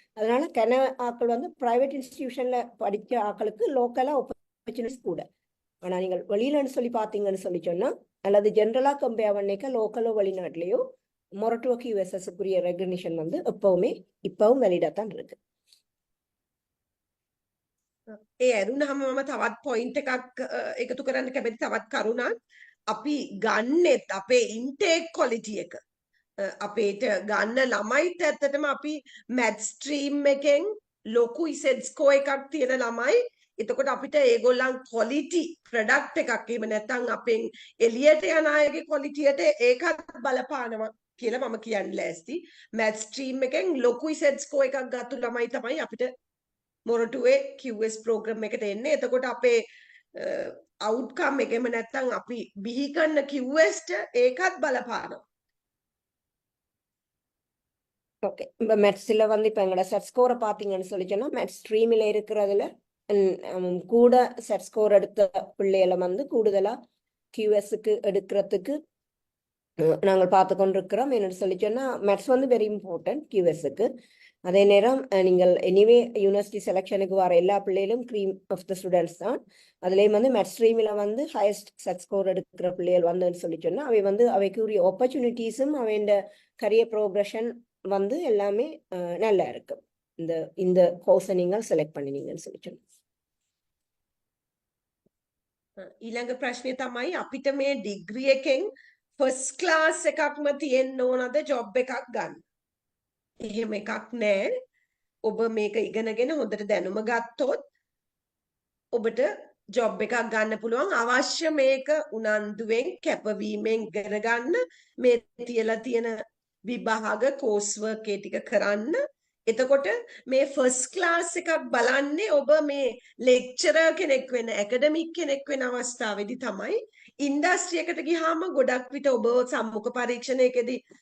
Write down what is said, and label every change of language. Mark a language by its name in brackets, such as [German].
[Tamil] அதனால ஆக்கள் வந்து பிரைவேட் இன்ஸ்டிடியூஷன்ல படிக்க ஆக்களுக்கு லோக்கலா ஆப்பர்ச்சுனிட்டிஸ் கூட. ஆனா நீங்கள் வெளியிலன்னு சொல்லி பாத்தீங்கன்னு சொல்லி சொன்னா அல்லது ஜென்ரலா கம்பேர் பண்ணிக்க லோக்கலோ வெளிநாட்டுலயோ மொரட்டுவ QSSக்குரிய ரெகக்னிஷன் வந்து இப்பவும் වැලිඩා தான் இருக்கு. [Sinhala] ඒ ඇරුණාම මම තවත් පොයින්ට් එකක් එකතු කරන්න කැමති. තවත් කරුණක් අපි ගන්නෙත් අපේ ඉන්ටේක් ක්වොලිටි එක අපේට ගන්න ළමයිත් ඇත්තටම අපි මැත් ස්ට්‍රීම් එකෙන් ලොකු ඉසෙඩ් ස්කෝර් එකක් තියෙන ළමයි. එතකොට අපිට ඒගොල්ලන් ක්වොලිටි ප්‍රොඩක්ට් එකක් එහෙම නැත්නම් අපෙන් එළියට යන අයගේ ක්වොලිටියට ඒකත් බලපානවා කියලා මම කියන්න ලෑස්ති. මැත් ස්ට්‍රීම් එකෙන් ලොකු ඉසෙඩ් ස්කෝර් එකක් ගත්තු ළමයි තමයි අපිට මොරටුවේ QS ප්‍රෝග්‍රෑම් එකට එන්නේ. එතකොට අපේ අවුට්කම් එකම නැත්නම් අපි බිහි කරන QSට ඒකත් බලපානවා. [Tamil] ஓகே, இப்போ மெட்ஸில் வந்து இப்போ எங்களோட செட் ஸ்கோரை பார்த்தீங்கன்னு சொல்லி சொன்னால் மெட் ஸ்ட்ரீமில் இருக்கிறதுல கூட செட் ஸ்கோர் எடுத்த பிள்ளைகளை வந்து கூடுதலாக QSக்கு எடுக்கிறதுக்கு நாங்கள் பார்த்து கொண்டிருக்கிறோம். என்னென்னு சொல்லி சொன்னால் மேத்ஸ் வந்து வெரி இம்பார்ட்டன்ட் QSக்கு. அதே நேரம் நீங்கள் எனிவே யூனிவர்சிட்டி செலெக்ஷனுக்கு வர எல்லா பிள்ளைகளும் க்ரீம் ஆஃப் த ஸ்டூடெண்ட்ஸ் தான். அதுலேயும் வந்து மேத்ஸ் ஸ்ட்ரீமில் வந்து ஹையஸ்ட் செட் ஸ்கோர் எடுக்கிற பிள்ளைகள் வந்துன்னு சொல்லி சொன்னால் அவை வந்து அவைக்குரிய ஆப்பர்ச்சுனிட்டிஸும் அவையோட கரியர் ப்ரோக்ரஷன் வந்து எல்லாமே நல்லா இருக்கு. இந்த கோர்ஸை நீங்கள் செலக்ட் பண்ணினீங்கன்னு சொல்லி சொன்னோம். [Sinhala] ඊළඟ ප්‍රශ්නේ තමයි අපිට මේ ඩිග්‍රී එකෙන් ෆස්ට් ක්ලාස් එකක්ම තියෙන්න ඕනද ජොබ් එකක් ගන්න? එහෙම එකක් නැහැ. ඔබ මේක ඉගෙනගෙන හොඳට දැනුම ගත්තොත් ඔබට ජොබ් එකක් ගන්න පුළුවන් අවශ්‍ය මේක උනන්දුවෙන් කැපවීමෙන් ඉගෙන ගන්න මේ තියලා තියෙන විභාග කෝස් වර්ක් ඒ ටික කරන්න එතකොට මේ ෆස්ට් ක්ලාස් එකක් බලන්නේ ඔබ මේ ලෙක්චරර් කෙනෙක් වෙන ඇකඩමික් කෙනෙක් වෙන අවස්ථාවේදී තමයි ඉන්ඩස්ට්‍රි එකට ගියාම ගොඩක් විට ඔබ සම්මුඛ පරීක්ෂණයකදී